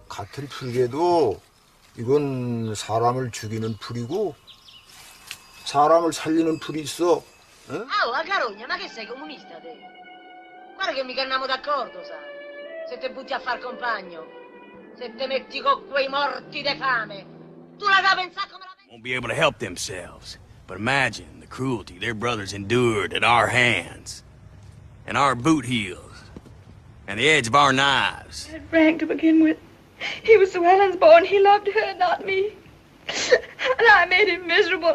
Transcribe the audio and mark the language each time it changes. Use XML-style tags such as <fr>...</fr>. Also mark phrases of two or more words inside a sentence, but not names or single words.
<ko>같은 풀개도 이건 사람을 죽이는 풀이고 사람을 살리는 풀이 있어. 응?</ko> <it>Ah, oh, Carogna, ma che sei comunista te? Guarda che mica andiamo d'accordo, sai? Se te butti a far compagno, se te metti con quei morti de fame, tu la da pensare come la pensi?</it> <en>Won't be able to help themselves. But imagine the cruelty their brothers endured at our hands. And our boot heels. And the edge of our knives. I had Frank to begin with. He was Sue Ellen's boy and he loved her, not me. And I made him miserable.</en>